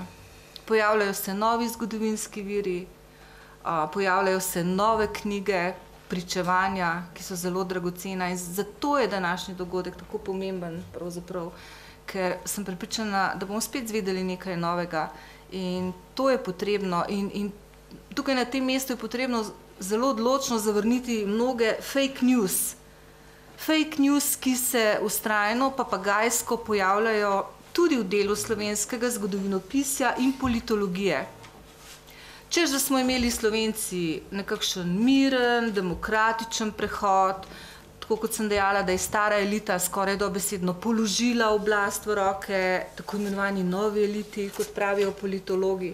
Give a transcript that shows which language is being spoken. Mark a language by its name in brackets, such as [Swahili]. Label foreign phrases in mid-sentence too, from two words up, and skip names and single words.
[Slovenian] Pojavljajo se novi zgodovinski viri, pojavljajo se nove knjige, pričevanja, ki so zelo dragocena in zato je današnji dogodek tako pomemben, pravzaprav, ker sem prepričana, da bomo spet zvedeli nekaj novega in to je potrebno in tukaj na tem mestu je potrebno zelo odločno zavrniti mnoge [English] fake news. Fake news, [Slovenian] ki se vztrajno papagajsko pojavljajo tudi v delu slovenskega zgodovinopisja in politologije. Češ, da smo imeli Slovenci nekakšen miren, demokratičen prehod, tako kot sem dejala, da je stara elita skoraj dobesedno položila oblast v roke tako imenovani novi eliti, kot pravijo politologi.